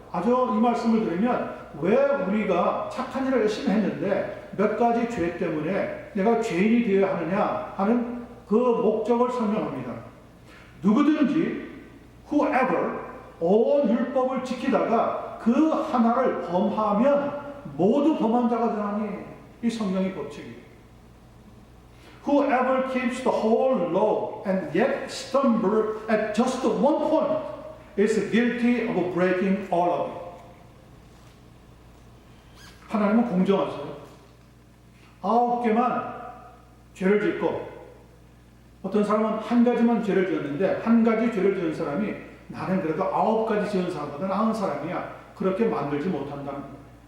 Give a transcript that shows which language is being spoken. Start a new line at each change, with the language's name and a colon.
Korean: 아주 이 말씀을 들으면 왜 우리가 착한 일을 열심히 했는데 몇 가지 죄 때문에 내가 죄인이 되어야 하느냐 하는 그 목적을 설명합니다. 누구든지 whoever 온 율법을 지키다가 그 하나를 범하면 모두 범한 자가 되나니, 이 성경의 법칙이에요.
English: Whoever keeps the whole law and yet stumble at just one point is guilty of breaking all of it.
Korean: 하나님은 공정하세요. 9개만 죄를 짓고 어떤 사람은 한 가지만 죄를 지었는데 한 가지 죄를 지은 사람이 나는 그래도 9가지 지은 사람보다 나은 사람이야. 그렇게 만들지 못한다는 거예요.